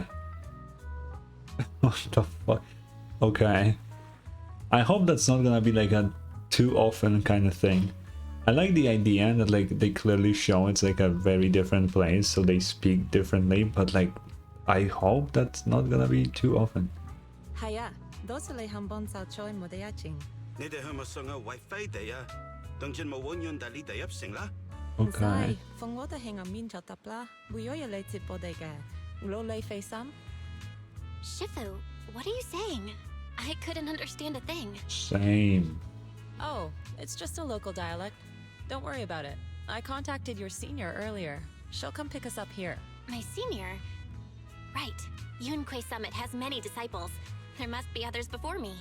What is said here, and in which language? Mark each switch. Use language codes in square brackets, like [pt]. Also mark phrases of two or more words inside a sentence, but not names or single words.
[en] What the fuck? Okay. I hope that's not gonna be like a too often kind of thing. I like the idea that like they clearly show it's like a very different place, so they speak differently, but like I hope that's not gonna be too often. [yue] 係啊，多謝你肯幫手join我哋一齊。你哋係咪上個位飛地啊？當然冇揾人帶你哋入城啦。唔 [en] Okay. [yue] 使，放我哋喺入面就得啦。會有人嚟接我哋嘅，攞你費心。 [en] Shifu, what are you saying? I couldn't understand a thing. Same. Oh, it's just a local dialect. Don't worry about it. I contacted your senior earlier. She'll come pick us up here. My senior? Right. Yunquei Summit has many disciples. There must be others before me.